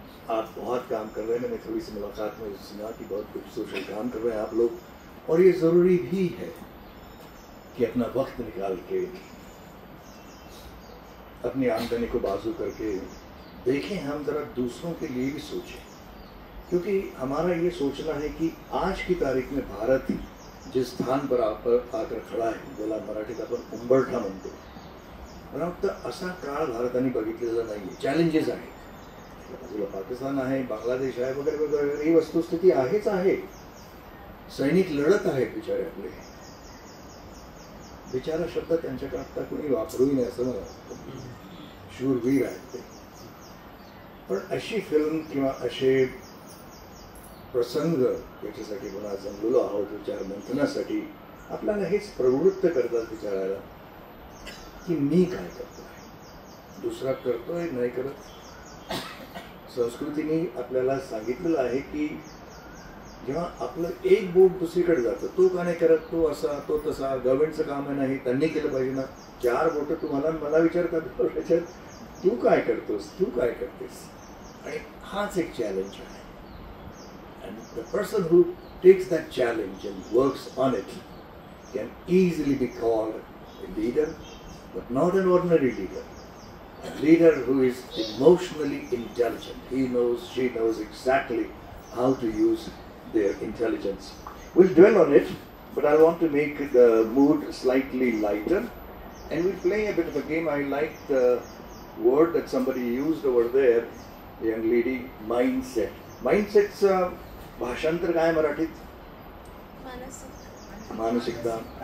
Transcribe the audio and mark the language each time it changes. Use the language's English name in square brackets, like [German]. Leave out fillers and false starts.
[Hindi] आप बहुत काम कर रहे हैं. मैंने थोड़ी सी मुलाकात में सुना कि बहुत कुछ सोशल काम कर रहे हैं आप लोग, और ये ज़रूरी भी है कि अपना वक्त निकाल के अपनी आमदनी को बाजू करके देखें, हम ज़रा दूसरों के लिए भी सोचें. क्योंकि हमारा ये सोचना है कि आज की तारीख में भारत जिस स्थान पर आकर खडा [Marathi] आहे, ज्याला मराठीत आपण उंबरठा म्हणतो, मला वाटतं असा काळ भारताने बघितलेला नाही आहे. चॅलेंजेस आहेत, बाजूला पाकिस्तान आहे, बांगलादेश आहे, वगैरे वगैरे. ही वस्तुस्थिती आहेच आहे. सैनिक लढत आहेत बिचारे आपले. बिचारा शब्द त्यांच्याकडे आता कोणी वापरूही नाही असं मला वाटतं. शूरवीर आहेत ते. पण अशी फिल्म किंवा असे प्रसंग याच्यासाठी पुन्हा जमलेलो आहोत विचार मंथनासाठी, आपल्याला हेच प्रवृत्त करतात विचारायला की मी काय करतोय, दुसरा करतोय नाही करत. संस्कृतीने आपल्याला सांगितलेलं आहे की जेव्हा आपलं एक बोट दुसरीकडे जातं, तो का नाही करत, तो असा तो तसा, गव्हर्नमेंटचं काम आहे नाही, त्यांनी केलं पाहिजे ना. 4 बोटं तुम्हाला मला विचारतात त्याच्यात तू काय करतोस, तू काय करतेस. आणि हाच एक चॅलेंज आहे. [English] And the person who takes that challenge and works on it can easily be called a leader, but not an ordinary leader. A leader who is emotionally intelligent. He knows, she knows exactly how to use their intelligence. We'll dwell on it, but I want to make the mood slightly lighter. And we'll play a bit of a game. I like the word that somebody used over there, the young lady, mindset. [Marathi] Mindset's भाषांतर काय मराठीत? मानसिकता.